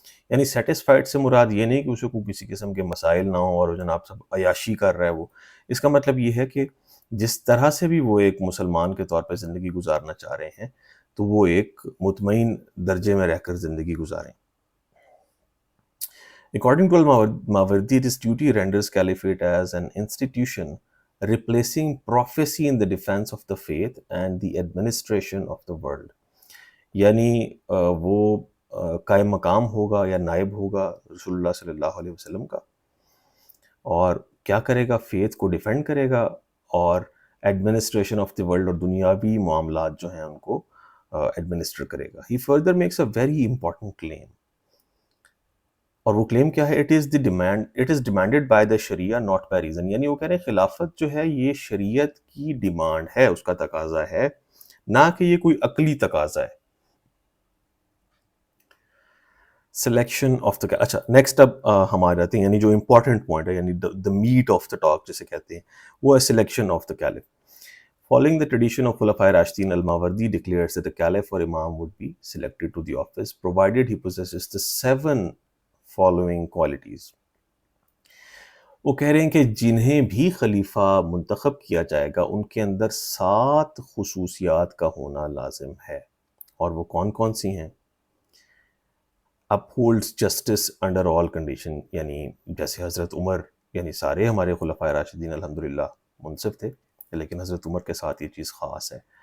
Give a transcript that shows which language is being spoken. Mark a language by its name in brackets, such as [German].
[Urdu] یعنی سیٹسفائیڈ سے مراد یہ نہیں کہ اسے کو کسی قسم کے مسائل نہ ہوں اور جناب سب عیاشی کر رہا ہے وہ. اس کا مطلب یہ ہے کہ جس طرح سے بھی وہ ایک مسلمان کے طور پہ زندگی گزارنا چاہ رہے ہیں تو وہ ایک مطمئن درجے میں رہ کر زندگی گزاریں. [English] According to al-Mawardi, this duty renders caliphate as an institution replacing prophecy in the defense of the faith and the administration of the world. [Urdu] یعنی وہ قائم مقام ہوگا یا نائب ہوگا رسول اللہ صلی اللہ علیہ وسلم کا، اور کیا کرے گا؟ فیتھ کو ڈیفینڈ کرے گا اور [English] administration of the world [Urdu] اور دنیاوی معاملات جو ہیں ان کو ایڈمنسٹر کرے گا. [English] He further makes a very important claim، [Urdu] اور وہ کلیم کیا ہے؟ [English] It is demanded by the sharia not by reason. [Urdu] یعنی وہ کہہ رہے ہیں خلافت جو ہے یہ شریعت کی ڈیمانڈ ہے، اس کا تقاضا ہے، نہ کہ یہ کوئی عقلی تقاضا ہے. [English] selection of the, [Urdu] اچھا نیکسٹ اب ہم آ جاتے ہیں یعنی جو امپورٹنٹ پوائنٹ ہے، یعنی [English] the meat of the talk [Urdu] جسے کہتے ہیں، وہ ہے [English] Selection of the caliph. Following the tradition of Khulafai Rashidin, al-Mawardi declares that a caliph or imam would be selected to the office provided he possesses the 7 following qualities. [Urdu] وہ کہہ رہے ہیں کہ جنہیں بھی خلیفہ منتخب کیا جائے گا ان کے اندر 7 خصوصیات کا ہونا لازم ہے. اور وہ کون کون سی ہیں؟ [English] upholds justice under all condition، [Urdu] یعنی جیسے حضرت عمر، یعنی سارے ہمارے خلفائے راشدین الحمدللہ منصف تھے لیکن حضرت عمر کے ساتھ یہ چیز خاص ہے.